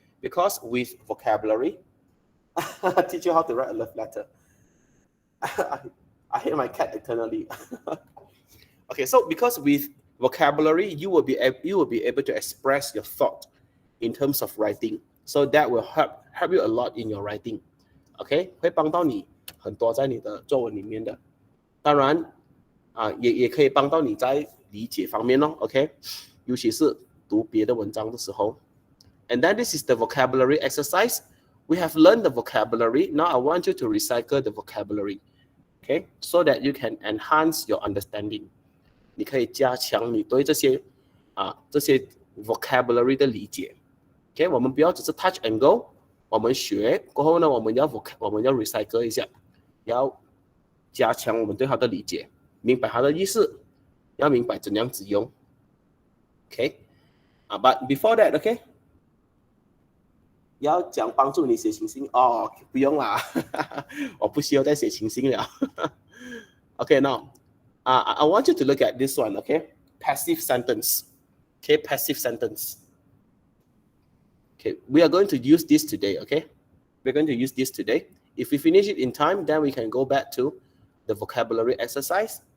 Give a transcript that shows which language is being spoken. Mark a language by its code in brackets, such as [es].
[en] Because with vocabulary, I teach you how to write a love letter. I hate my cat eternally. Okay, so because with vocabulary, you will be able to express your thought in terms of writing. So that will help you a lot in your writing. [zh] OK， 会帮到你很多在你的作文里面的。当然也可以帮到你在理解方面咯。 OK， 尤其是读别的文章的时候。 [en] And then this is the vocabulary exercise. We have learned the vocabulary. Now I want you to recycle the vocabulary. Okay, so that you can enhance your understanding. [zh] 你可以加强你对这些vocabulary 的理解。 Okay， 我们不要只是 [en] touch and go。 [zh] 我们学过后呢，我们要 recycle 一下，要加强我们对它的理解，明白它的意思，要明白怎样子用。 Okay， [en] but before that， [zh] OK， 要讲帮助你写情信哦，不用啦，我不需要再写情信了。 [en] Okay, now I want you to look at this one. Okay, passive sentence. Okay, passive sentence. Okay, we are going to use this today, okay? We're going to use this today. If we finish it in time, then we can go back to the vocabulary exercise.